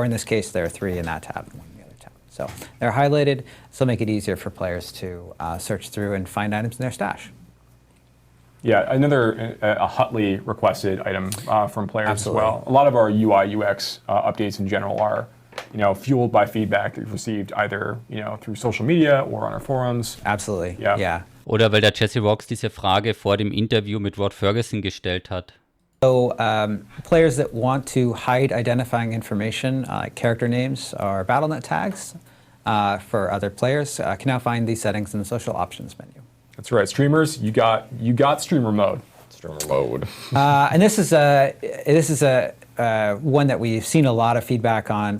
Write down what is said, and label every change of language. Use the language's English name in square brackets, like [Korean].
[English] Or in this case, there are 3 in that tab and 1 in the other tab. So they're highlighted, so make it easier for players to search through and find items in their stash. Yeah, another hotly requested item from players Absolutely. as well. A lot of our UI UX updates in general are, fueled by feedback that we've received either, through social media or on our forums. Absolutely. Yeah. [German] Oder weil der jessirocks diese Frage vor dem Interview mit Rod Ferguson gestellt hat. [English] So players that want to hide identifying information, like character names or BattleNet tags for other players, can now find these settings in the social options menu. That's right, streamers. You got streamer mode. Streamer mode. And this is a one that we've seen a lot of feedback on.